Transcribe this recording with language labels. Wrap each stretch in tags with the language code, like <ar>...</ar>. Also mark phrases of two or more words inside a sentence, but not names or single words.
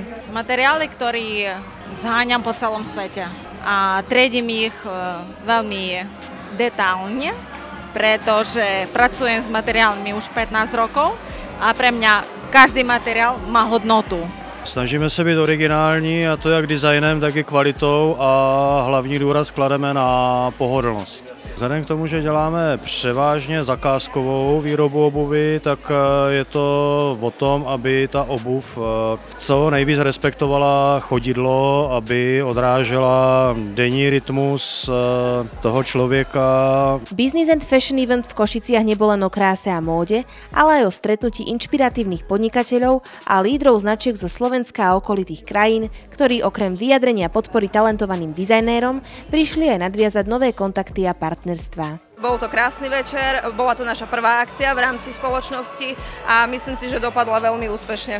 <sk>Materiály, ktoré zháňam po celom svete a triedím ich veľmi detailne, pretože pracujem s materiálmi už 15 rokov a pre mňa každý materiál má hodnotu.</sk> <cs>Snažíme se být originální, a to jak designem, tak i kvalitou, a hlavní důraz klademe na pohodlnost. Vzhledem k tomu, že děláme převážně zakázkovou výrobu obuvy, tak je to o tom, aby ta obuv co nejvíc respektovala chodidlo, aby odrážela denní rytmus toho člověka.</cs> <sk>Business and Fashion event v Košiciach nebol len o kráse a móde, ale aj o stretnutí inšpiratívnych podnikateľov a lídrov značiek zo Slovenska a okolitých krajín, ktorí okrem vyjadrenia podpory talentovaným dizajnérom prišli aj nadviazať nové kontakty a partnerstva. Bol to krásny večer, bola to naša prvá akcia v rámci spoločnosti a myslím si, že dopadla veľmi úspešne.</sk>